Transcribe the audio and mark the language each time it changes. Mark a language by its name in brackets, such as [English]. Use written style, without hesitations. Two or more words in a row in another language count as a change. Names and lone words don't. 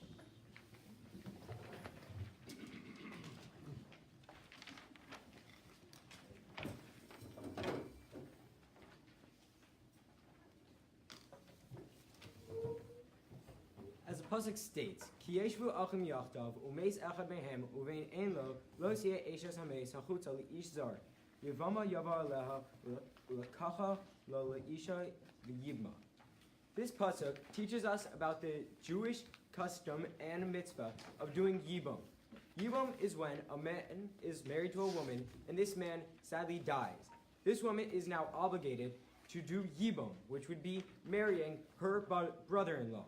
[English] As the pasuk states, [Hebrew] "כי ישבו אחים יחדו ומת אחד מהם ובן אין לו לא תהיה אשת המת החוצה לאיש זר יבמה יבא עליה ולקחה לו לאשה ויבמה." [English] This pasuk teaches us about the Jewish custom and mitzvah of doing yibum. Yibum is when a man is married to a woman and this man sadly dies. This woman is now obligated to do yibum, which would be marrying her brother-in-law.